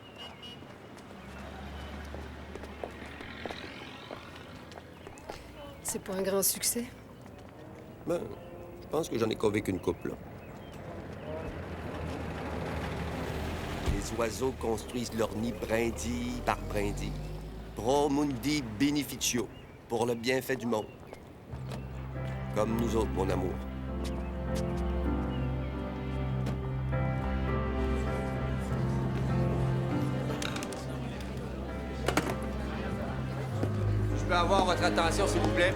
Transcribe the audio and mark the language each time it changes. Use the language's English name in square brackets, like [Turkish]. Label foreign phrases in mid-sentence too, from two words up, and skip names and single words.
[French] C'est pas un grand succès. Ben, je pense que j'en ai convaincu une couple, là. Les oiseaux construisent leur nid brindille par brindille. [Latin] Pro mundi beneficio, [French] pour le bienfait du monde. Comme nous autres, mon amour. Je peux avoir votre attention, s'il vous plaît?